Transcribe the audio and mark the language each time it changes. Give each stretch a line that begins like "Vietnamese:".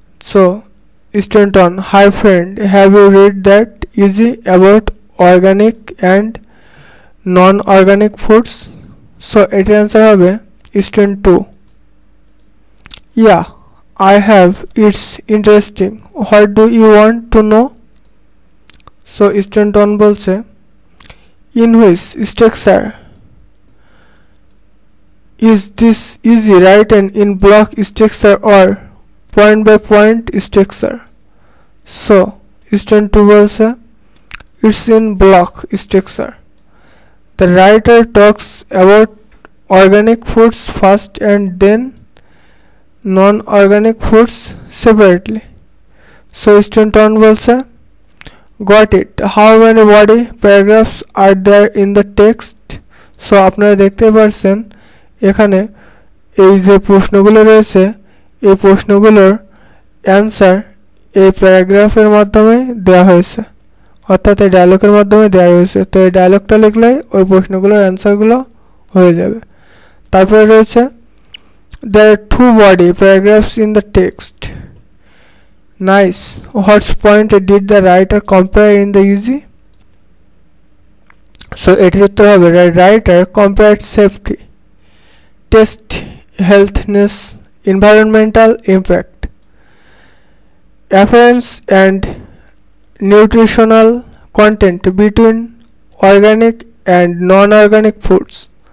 English: So student one, hi friend, have you read that essay about organic and non organic foods?
Bangla: So এটির answer হবে
English: Student 2, yeah I have, it's interesting. What do you want to know? So student 1
Bangla: বলছে,
English: in which structure is this easy written in block structure or point by point structure? So student 2
Bangla: বলছে,
English: it's in block structure. The writer talks about organic foods first and then non-organic foods separately. So student 1
Bangla: বলছে,
English: got it. How many body paragraphs are there in the text?
Bangla: So আপনারা দেখতে পাচ্ছেন এখানে এই যে প্রশ্নগুলো রয়েছে এই প্রশ্নগুলোর অ্যান্সার এই প্যারাগ্রাফের মাধ্যমে দেওয়া হয়েছে, অর্থাৎ এই ডায়লগের মাধ্যমে দেওয়া হয়েছে। তো এই ডায়লগটা লিখলেই ওই প্রশ্নগুলোর অ্যান্সারগুলো হয়ে যাবে। তারপরে রয়েছে,
English: there are 2 body paragraphs in the text. Nice. What point did the writer compare in the easy? So
Bangla: এটির উত্তর হবে,
English: writer compared safety, taste, healthiness, environmental impact, appearance and nutritional content between organic and non-organic foods.